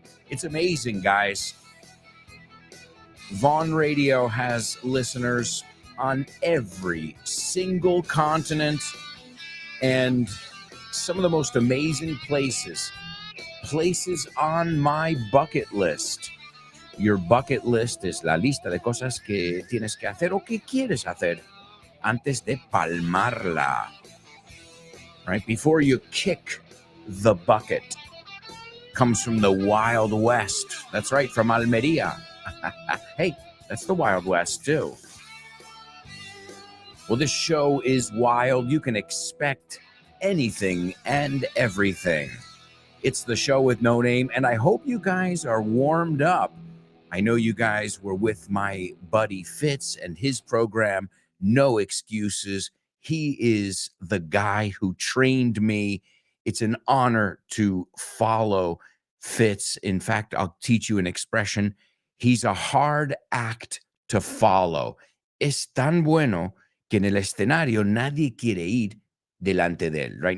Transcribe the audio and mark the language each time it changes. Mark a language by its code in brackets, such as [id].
[en] It's amazing, guys. Vaughn Radio has listeners on every single continent and some of the most amazing places on my bucket list. Your bucket list [es] es la lista de cosas que tienes que hacer o que quieres hacer antes de palmarla. [en] Right? Before you kick the bucket. Comes from the Wild West. That's right, from Almeria. Hey, that's the Wild West too. Well, this show is wild. You can expect anything and everything. It's the show with no name, and I hope you guys are warmed up. I know you guys were with my buddy Fitz and his program, No Excuses. He is the guy who trained me. It's an honor to follow Fitz. In fact, I'll teach you an expression. He's a hard act to follow. [es] Es tan bueno que en el escenario nadie quiere ir delante de él, right?